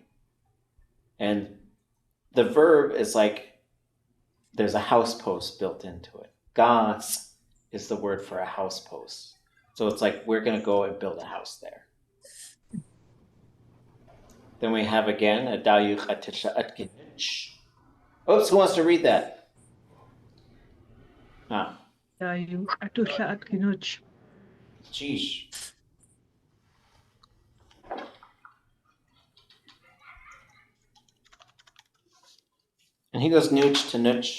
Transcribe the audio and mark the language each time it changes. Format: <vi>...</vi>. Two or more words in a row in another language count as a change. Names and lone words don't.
<en>And the verb is like there's a house post built into it. Gas is the word for a house post. So it's like we're going to go and build a house there. Then we have again a</en> <tli>dayu ʼatudli.átk.</tli> <en>Oops, who wants to read that? Ah. Jeez. And he goes nooch to nooch.</en>